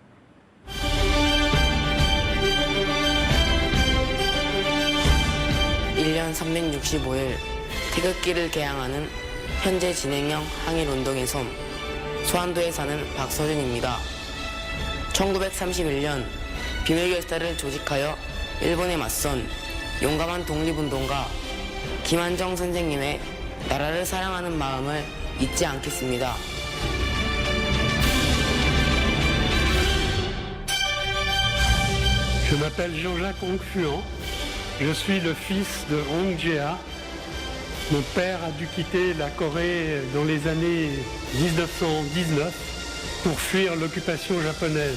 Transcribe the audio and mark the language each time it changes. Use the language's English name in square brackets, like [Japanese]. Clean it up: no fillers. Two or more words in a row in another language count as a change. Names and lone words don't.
[Korean] 일 년 365일 태극기를 개항하는 현재 진행형 항일운동의 섬 소환도에 사는 박서준입니다. 1931년 비밀결사를 조직하여 일본에 맞선 용감한 독립운동가 김한정 선생님의 나라를 사랑하는 마음을 잊지 않겠습니다. [French] Je m'appelle Jean-Jacques Hongfuan. Je suis le fils de Hong Jea. Mon père a dû quitter la Corée dans les années 1919 pour fuir l'occupation japonaise.